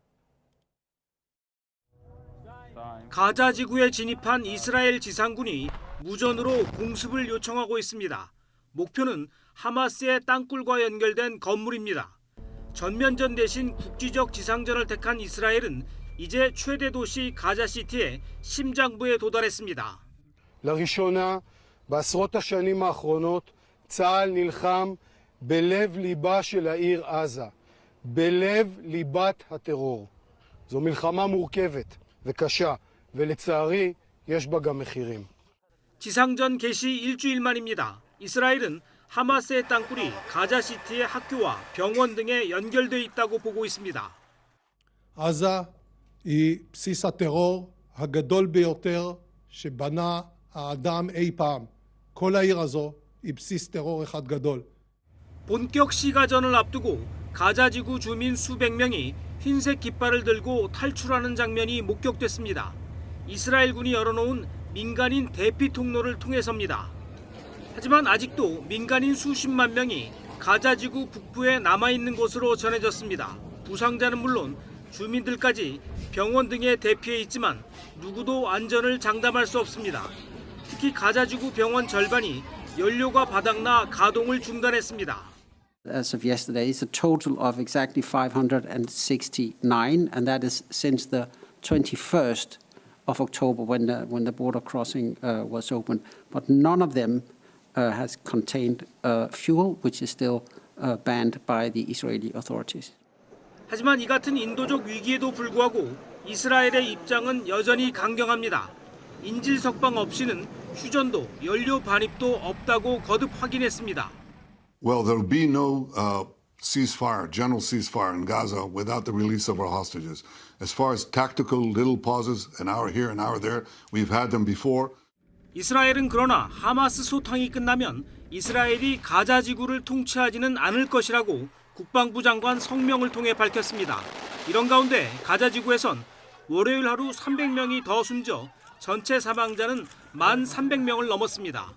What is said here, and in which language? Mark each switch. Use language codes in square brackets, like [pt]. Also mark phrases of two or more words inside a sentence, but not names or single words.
[ko] 가자 지구에 진입한 이스라엘 지상군이 무전으로 공습을 요청하고 있습니다. 목표는 하마스의 땅굴과 연결된 건물입니다. 전면전 대신 국지적 지상전을 택한 이스라엘은 이제 최대 도시 가자시티의 심장부에 도달했습니다. [he] לראשונה בעשרות השנים האחרונות צה"ל נלחם בלב ליבה של העיר עזה, בלב ליבת הטרור. זו מלחמה מורכבת וקשה, ולצערי יש בה גם מחירים. [ko] 지상전 개시 일주일 만입니다. 이스라엘은 하마스의 땅굴이 가자시티의 학교와 병원 등에 연결돼 있다고 보고 있습니다. עזה היא בסיס הטרור הגדול ביותר שבנה האדם אי פעם. כל העיר הזו היא בסיס טרור אחד גדול. 본격 시가전을 앞두고 가자지구 주민 수백 명이 흰색 깃발을 들고 탈출하는 장면이 목격됐습니다. 이스라엘군이 열어놓은 민간인 대피 통로를 통해서입니다. 하지만 아직도 민간인 수십만 명이 가자지구 북부에 남아있는 것으로 전해졌습니다. 부상자는 물론 주민들까지 병원 등에 대피해 있지만 누구도 안전을 장담할 수 없습니다. 특히 가자지구 병원 절반이 연료가 바닥나 가동을 중단했습니다. [en] As of yesterday, it's a total of exactly 569, and that is since the 21st of October when the border crossing was opened. But none of them has contained fuel, which is still banned by the Israeli authorities. [ko] 하지만 이 같은 인도적 위기에도 불구하고 이스라엘의 입장은 여전히 강경합니다. 인질 석방 없이는 휴전도 연료 반입도 없다고 거듭 확인했습니다. [en] Well, there will be no ceasefire, general ceasefire in Gaza without the release of our hostages. As far as tactical little pauses, an hour here, an hour there, we've had them before. [ko] 이스라엘은 그러나 하마스 소탕이 끝나면 이스라엘이 가자 지구를 통치하지는 않을 것이라고 국방부 장관 성명을 통해 밝혔습니다. 이런 가운데 가자 지구에선 월요일 하루 300명이 더 숨져 전체 사망자는 1,300명을 넘었습니다.